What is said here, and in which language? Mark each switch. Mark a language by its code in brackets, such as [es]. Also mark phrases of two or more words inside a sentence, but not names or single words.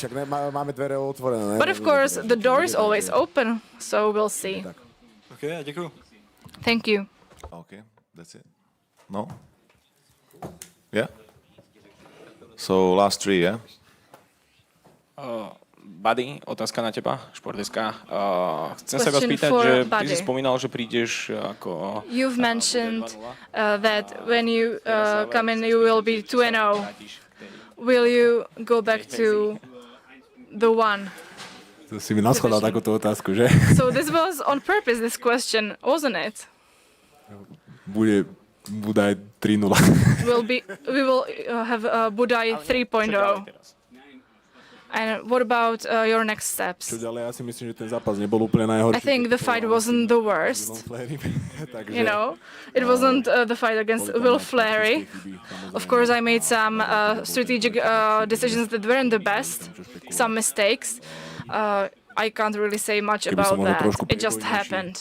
[en] But of course, the door is always open, so we'll see. [cs] Okay, děkuju. [en] Thank you. Okay, that's it. No? Yeah? So last 3, yeah? Buddy, [sk] otázka na teba, športiska. Chcem sa vás spýtať, že ty si spomínal, že prídeš ako... [en] You've mentioned that when you come in, you will be 2-0. Will you go back to the 1? [sk] To si mi naschladal takúto otázku, že? [en] So this was on purpose, this question, wasn't it? [sk] Bude Budaj 3-0. [en] We will have Budaj 3.0. And what about your next steps? [sk] Čo ďalej, ja si myslím, že ten zápas nebol úplne najhorší. [en] I think the fight wasn't the worst. You know, it wasn't the fight against Will Fleury. Of course, I made some strategic decisions that weren't the best, some mistakes. I can't really say much about that. It just happened.